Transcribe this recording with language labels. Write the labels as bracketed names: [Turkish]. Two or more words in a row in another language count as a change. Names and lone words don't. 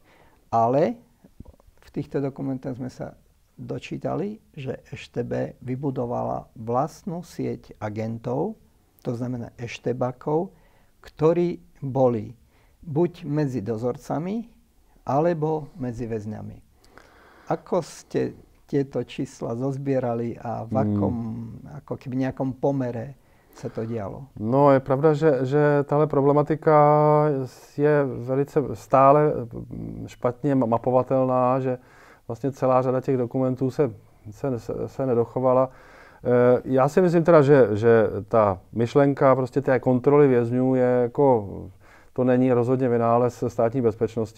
[Slovak] Ale v týchto dokumentoch sme sa dočítali, že EŠTB vybudovala vlastnú sieť agentov, to znamená eštebakov, ktorí boli buď medzi dozorcami, alebo medzi väzňami. Ako ste tieto čísla zozbierali a v akom, ako keby nejakom pomere [Czech] se to dělalo? No, je pravda, že tahle problematika je velice stále špatně mapovatelná, že vlastně celá řada těch dokumentů se nedochovala. Já si myslím teda, že ta myšlenka prostě té kontroly vězňů je jako, to není rozhodně vynález státní bezpečnosti,